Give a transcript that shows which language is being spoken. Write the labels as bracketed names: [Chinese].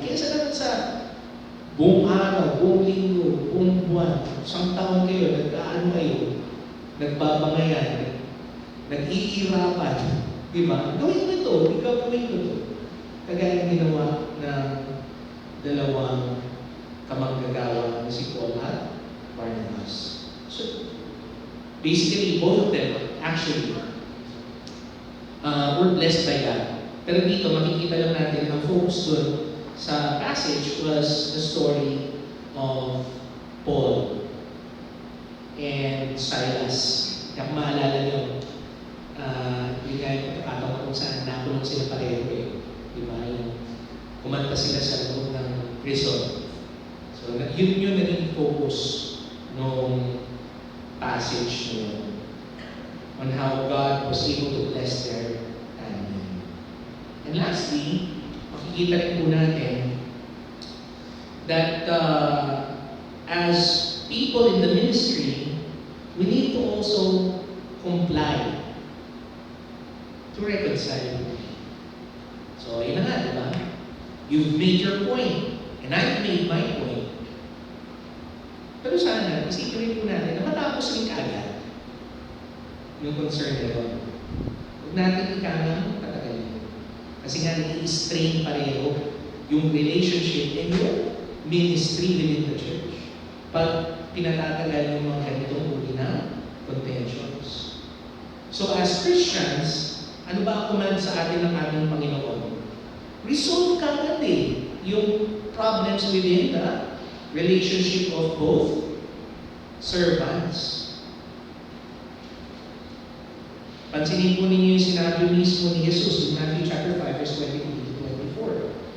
[Filipino] Kesa naman sa buong araw, buong linggo, buong buwan, isang taon kayo, nagkaano kayo, nagbabangayan, nag-iirapan, di ba? Gawin mo ito, ikaw gawin mo ito. Kagaya ng ginawa ng dalawang kamanggagawa na si Paul at Barnabas. [English] So, basically, both of them actually were blessed by God. [Filipino] Pero dito, makikita lang natin ang focus doon sa passage [English] was the story of Paul and Silas. [Filipino] Kaya kung maalala nyo, yun nga yung pagkakataon kung saan nakulong sila pareho eh. Diba? Kumanta sila sa loob ng prison. [English] So, [Filipino] yun yung naging [English] focus nung passage nyo on how God was able to bless their family. And lastly, [Filipino] makikita rin po natin [English] that as people in the ministry, we need to also comply to reconcile. So, [Filipino] yun na nga, di ba? [English] You've made your point, and I've made my point. [Filipino] Pero sana, isipin rin po natin na matapos rin kaagad yung concern na doon. Huwag natin ikalang patagalin. Kasi nga, nai-strain pareho yung relationship and yung [English] ministry within the church. [Filipino] Pag pinatatagal yung mga ganitong uri na contentions. So as Christians, ano ba ang command sa atin ng ating Panginoon? [English] Resolve [Filipino] kagad yung [English] problems within the relationship of both servants. [Filipino] Pansinin po ninyo yung sinabi mismo ni Jesus [English] in Matthew chapter 5, verse 22 to 24.